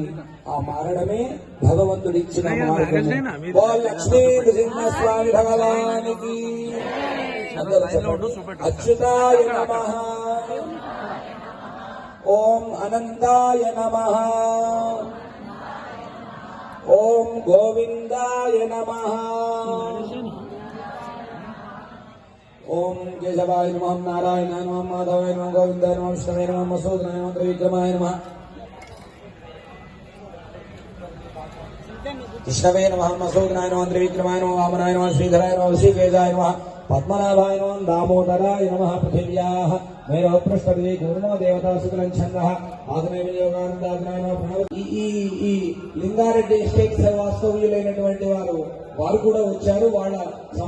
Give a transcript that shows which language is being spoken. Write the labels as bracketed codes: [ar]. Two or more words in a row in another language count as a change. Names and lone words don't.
[te] ఆ మారడమే భగవంతుడిచ్చిన మార్గము. [sa] లక్ష్మీ నృసింహస్వామి భగవానికి అచ్యుతాయ నమః, ఓం అనంతాయ నమః, ఓం గోవిందాయ నమః, ओम केशवाय नमः, नारायणाय नमः, माधवाय नमः, गोविंदाय नमः, विष्णवे नमः, मसूदनाय नमः, त्रिविक्रमाय नमः, विष्णवे नमः, मसूदनाय नमः, त्रिविक्रमाय नमः, वामनाय नमः, श्रीधराय नमः, ऋषिकेशाय नमः, पद्मनाभाय नमः, दामोदराय नमः, पृथिव्याः मैरवपृष्ठदेवी गुरुणो देवता शुक्लं छन्दः आग्नेय विनियोगानंदाग्नाय नमः प्रणव. [te] ఈ లింగారెడ్డి ఎస్టేట్స్ వాస్తవ్యులైనటువంటి వారు కూడా వచ్చారు. వాళ్ళ